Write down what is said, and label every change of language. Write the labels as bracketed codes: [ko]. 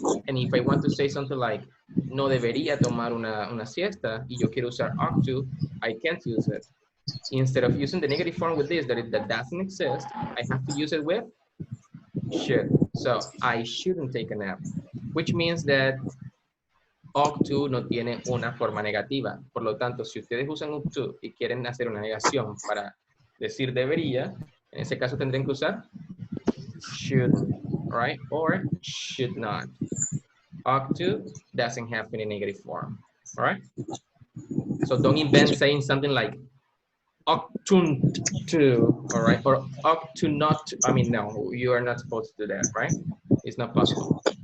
[en] And if I want to say something like, [es] no debería tomar una siesta, y yo quiero usar [en] ought to, I can't use it. Instead of using the negative form with this, that doesn't exist, I have to use it with should. So, I shouldn't take a nap, which means that ought to [es] no tiene una forma negativa. Por lo tanto, si ustedes usan ought to y quieren hacer una negación para decir debería, en ese caso tendrían que usar should, right? [en] Or should not. Ought to doesn't have any negative form, all right? So don't invent saying something like ought to, all right? Or ought to not to. No, you are not supposed to do that, right? It's not possible.